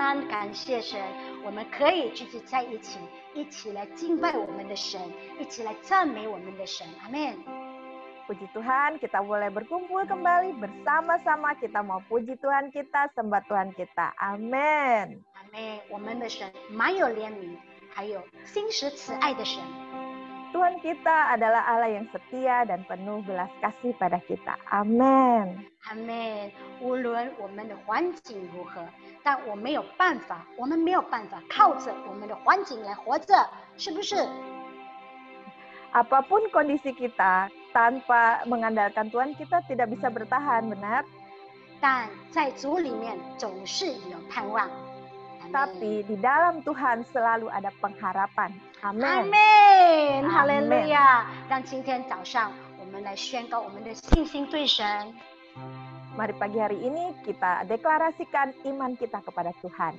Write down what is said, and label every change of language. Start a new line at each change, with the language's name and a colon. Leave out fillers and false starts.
Chinese: 感谢神，我们可以聚集在一起，一起来敬拜我们的神，一起来赞美我们的神。阿门。
Indonesian: Puji Tuhan, kita boleh berkumpul kembali bersama-sama. Kita mau puji Tuhan kita, sembah Tuhan kita. Amin.
Chinese: 阿门。我们的神满有怜悯，还有心实慈爱的神。
Indonesian: Tuhan kita adalah Allah yang setia dan penuh belas kasih pada kita. Amin.
Chinese: 阿门。无论我们的环境如何，但我们没有办法靠着我们的环境来活着，是不是？
Indonesian: Apapun kondisi kita, tanpa mengandalkan Tuhan kita tidak bisa bertahan, benar?
Chinese: 但在主里面总是有盼望。
Indonesian: Tapi di dalam Tuhan selalu ada pengharapan. Amin.
Chinese: 阿门，哈利路亚！让今天早上我们来宣告我们的信心对神。
Indonesian: Mari pagi hari ini kita deklarasikan iman kita kepada Tuhan.